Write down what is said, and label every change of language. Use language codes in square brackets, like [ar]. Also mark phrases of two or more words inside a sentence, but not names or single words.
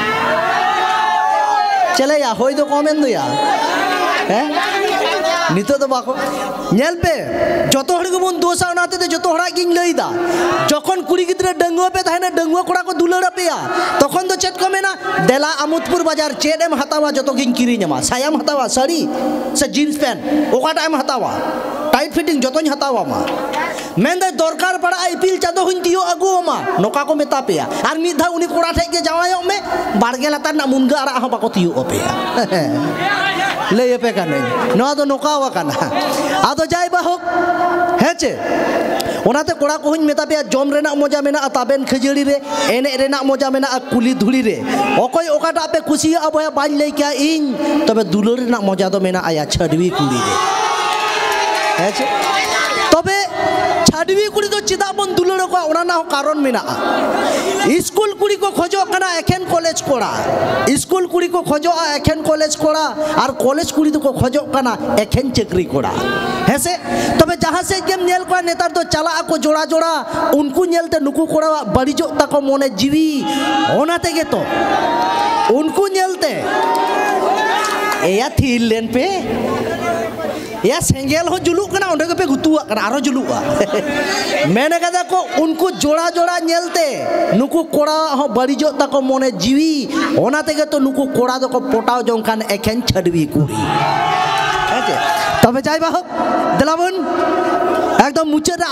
[hoc] चले या होई तो कमेंट दो या नितो तो बाको नेल पे जतो हड़ को दोसा उनाते तो जतो हड़ा गिंग लईदा जखन कुड़ी गिद्रे डंगुआ पे थाने डंगुआ कोड़ा को दुलड़ा पेया तखन तो चेत को मेना देला अमुतपुर बाजार चेडेम हतावा जतो गिंग किरी नमा सायाम हतावा साड़ी से [en] jeans pant [hoc] ओका टाइम हतावा [en] tight fitting [hoc] जतोñ हतावा मा मेंदे दरकार पड़ा आईपीएल चादो हुन तियो अगु मा नोका को मेता पेया आर मिद धा उनी कोड़ा ठेक के जावायो में बारगे लातार ना मुनगा आरा हो बाको तियो पेया लय पे काने नवा दो नोकावा काना आदो जाय बाहोक हेचे ओनाते कोड़ा को हुñ मेता पे जम रेना मजा मेना ताबेन खजड़ी रे एने रेना मजा मेना कुली धुली रे ओकोय ओकाटा पे खुशी अबया बाñ लई क्या इन तबे दुलर रेना मजा दो मेना आया छडवी कुड़ी रे हेचे तबे छडवी कुड़ी दो चिदा बन दुलर को ओना ना कारण मेना स्कूल कुड़ी को खोजो कना एखेन कॉलेज कोड़ा स्कूल कुड़ी को खोजो एखेन कॉलेज कोड़ा और कॉलेज कुड़ी को खोजो कना एखेन चक्री कोड़ा हेसे तबे जहां से गेम नेल को नेतार तो चला को जोड़ा जोड़ा उनको नेलते नुकु कोड़ा बड़ीजो तको मोने जीवी ओना तेगे तो उनको नेलते एया थील लेन पे या सेंगेल हो जुलू कना ओंडे पे गुतुआ कना आरो जुलुआ मैंने कहा को उनको जोड़ा जोड़ा नेलते नुकु कोड़ा हो बड़ीजो तको मोने जीवी ओना तेगे तो नुकु कोड़ा दो को पोटाव जोंकान एखेन छडवी कुड़ी हेचे तबे जाय बाहोक देलाबन एकदम मुचाद